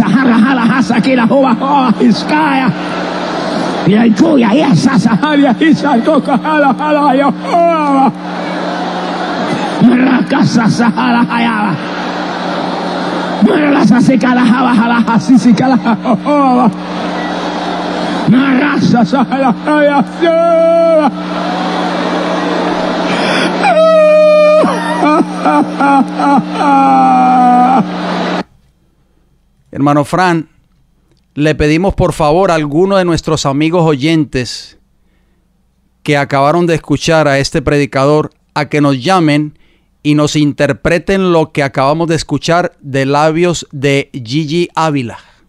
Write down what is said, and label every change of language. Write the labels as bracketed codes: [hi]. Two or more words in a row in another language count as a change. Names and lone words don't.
[es] Harahala, Hasakila, Hoa, Iskaya, Yaikuya, Yasasaharia, Isakoka, Hala, Yahoa, Rakasa, Sahara, Hayala, Marasa, Sekala, Hala, Hasisikala, Hoa, Marasa, Sahara, Hayala, Hermano Fran, le pedimos por favor a alguno de nuestros amigos oyentes que acabaron de escuchar a este predicador a que nos llamen y nos interpreten lo que acabamos de escuchar de labios de Gigi Ávila.